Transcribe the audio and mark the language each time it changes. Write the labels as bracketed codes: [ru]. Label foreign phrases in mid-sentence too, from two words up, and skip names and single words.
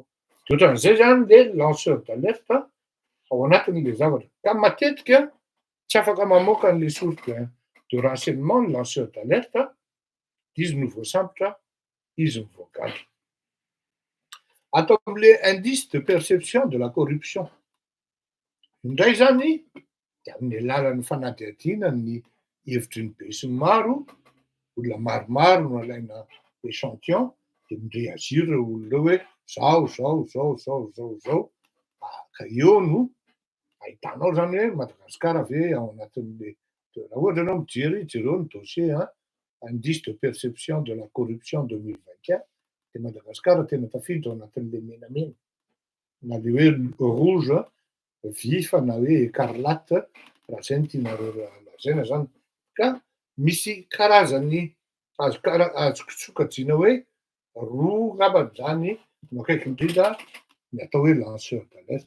[mg] De ohatran'izay zany [fr] le lanceur d'alerte [mg] ao anatin'le zavatra ka matetika tsy afaka mamoaka an' [fr] le source de renseignement [mg] ny [fr] lanceur d'alerte [mg] izy no voasambotra izy mivoagadra. Atao amin'le [fr] indice de perception de la corruption [mg] indray zany de amin'ny alalan'ny fanadihadiana ny hevitry ny be sy ny maro, olona maromaro no alaina échantillon de mireagir reo olona hoe zao ka eo no ahitanao zany hoe Madagasikara ve ao anatin'le raha ohatra anao mijery jereo ny [fr] dossier indice de perception de la corruption [mg] 2021 de Madagasikara tena tafiditra ao anatin'le menamena na le hoe [fr] rouge vif [mg] na hoe écarlate raha zay no tianareo lazaina zany ka misy karazany azoko sokajiana hoe roa ngambany zany no akaiky indrindra ny atao hoe [fr] lanceur d'alerte.